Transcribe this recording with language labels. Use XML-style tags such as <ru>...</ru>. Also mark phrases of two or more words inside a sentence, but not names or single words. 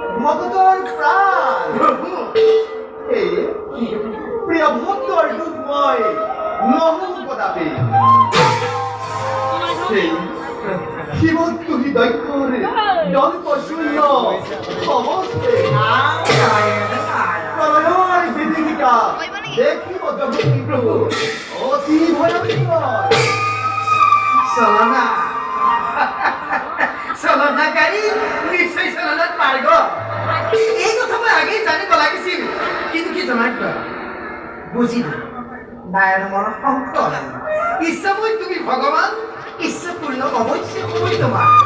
<as>ভক্তর প্রাণ প্রভু এই প্রিয় ভক্তর দুঃখময় নহু কদাপি সেই শিবত্তুহি দৈত্যর দল্প শূন্য সমস্তে প্রলয়ের বিধিকা দেখিব জগৎ প্রভু অতি ভয়ঙ্কর চলনা চলনাকাৰী নিশ্চয় চলনাত পাৰ্গ এই কথা মই আগেই জানিব লাগিছিল কিন্তু কি জনাত বুজিলো নাৰায়ণ মনৰ সংকট ইচ্ছাময় তুমি ভগৱান ইচ্ছাপূৰ্ণ অৱশ্যে সময় তোমাৰ</as>